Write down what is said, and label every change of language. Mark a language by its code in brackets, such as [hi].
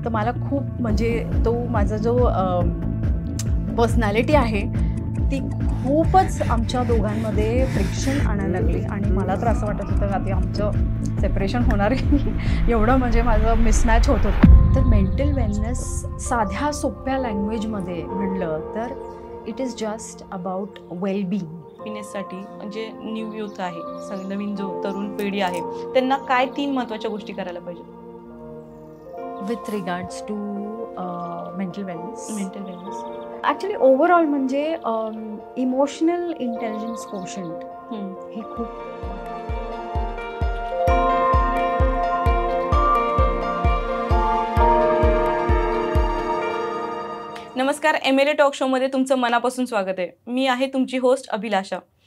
[mr] तर मला खूप म्हणजे तो माझा जो पर्सनॅलिटी आहे ती खूपच आमच्या दोघांमध्ये फ्रिक्शन आणायला लागली आणि मला तर असं वाटत होतं का ते आमचं सेपरेशन होणार आहे एवढं म्हणजे माझं मिसमॅच होत होतं. तर मेंटल वेलनेस साध्या सोप्या लँग्वेजमध्ये म्हणलं तर [en] It is just about wellbeing. [mr] हॅपीनेससाठी म्हणजे न्यू यूथ आहे, नवीन जो तरुण पिढी आहे, त्यांना काय 3 महत्त्वाच्या गोष्टी करायला पाहिजे [en] With regards to mental wellness? [mr] Actually overall म्हणजे इमोशनल इंटेलिजन्स कोशंट हे खूप. नमस्कार, MLA टॉक शोमध्ये तुमचं मनापासून स्वागत आहे. मी आहे तुमची होस्ट अभिलाषा.